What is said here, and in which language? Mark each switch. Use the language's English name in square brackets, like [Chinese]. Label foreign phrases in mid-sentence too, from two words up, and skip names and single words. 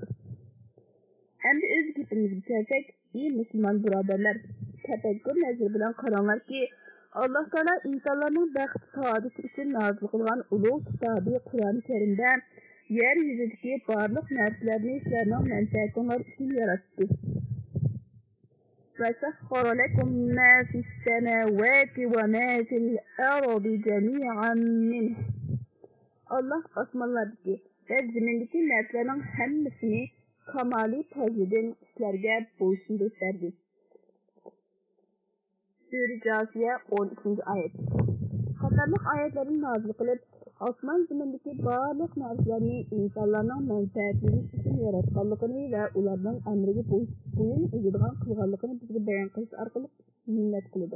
[Uzbek] Endi o'z gapimizga kelsak, ey musulmon birodarlar, tafakkur nazari bilan qaranglarki, Alloh taolo insonlarning baxt saodati uchun nozil qilgan ulug' kitobi Qur'oni Karimda yer yuzidagi barliq narsalarni sizlarning manfaatinglar uchun yaratdi. [Arabic] وَسَخَّرَ لَكُم مَّا فِي السَّمَاوَاتِ وَمَا فِي الْأَرْضِ جَمِيعًا مِّنْهُ [Uzbek] Allah osmonlardagi va zimindagi narsalarning hammasini kamoli fazlidan sizlarga bo'ysundirib berdi. Sura Jasiya 12-oyat. Qatorliq oyatlarni nozil qilib, osmon zimindagi barliq narsalarni insonlarning manfaatlari uchun yaratganligini va ularning amriga bo'yin egadigan qilganligini bizga bayon qilish orqali minnat qiladi.